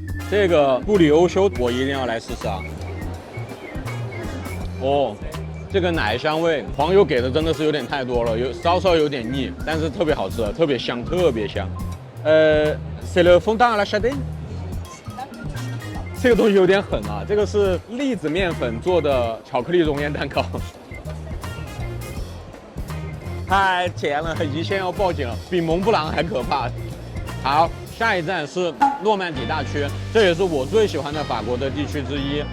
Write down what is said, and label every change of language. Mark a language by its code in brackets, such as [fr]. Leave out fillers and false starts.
[zh] 这个布里欧修我一定要来试试啊！这个奶香味，黄油给的真的是有点太多了，稍稍有点腻，但是特别好吃，特别香，特别香。 [fr] c'est le fondant à la châtaigne。 [zh] 这个东西有点狠啊，这个是栗子面粉做的巧克力熔岩蛋糕，太甜了，胰腺要报警了，比蒙布朗还可怕。好。下一站是诺曼底大区，这也是我最喜欢的法国的地区之一。